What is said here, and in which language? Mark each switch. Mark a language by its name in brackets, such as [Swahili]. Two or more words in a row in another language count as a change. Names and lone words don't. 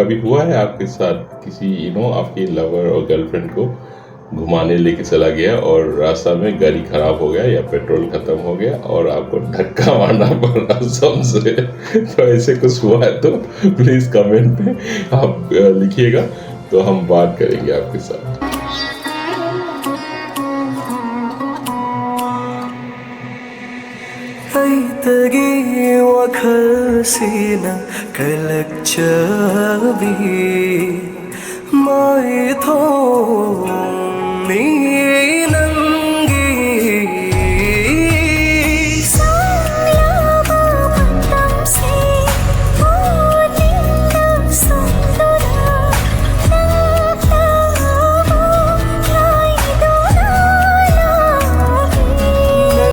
[Hindi] कभी हुआ है आपके साथ किसी आपकी लवर और गर्लफ्रेंड को घुमाने लेके चला गया और रास्ता में गाड़ी खराब हो गया या पेट्रोल खत्म हो गया और आपको धक्का मारना पड़ा समझे? तो ऐसे कुछ हुआ है तो प्लीज कमेंट में आप लिखिएगा, तो हम बात करेंगे आपके साथ। [Manipuri] ꯑꯩꯇꯒꯤ ꯋꯥꯈꯜꯁꯤꯅ ꯀꯜꯂꯛꯆꯕꯤ ꯃꯥꯏꯊꯣꯡꯅꯤ ꯅꯪꯒꯤ ꯁꯥꯡꯂꯕ ꯃꯇꯝꯁꯤ ꯄꯨꯛꯅꯤꯡꯗ ꯁꯨꯝꯗꯨꯅ ꯅꯪꯇꯕꯨ ꯉꯥꯏꯗꯨꯅ ꯂꯥꯛꯂꯤ।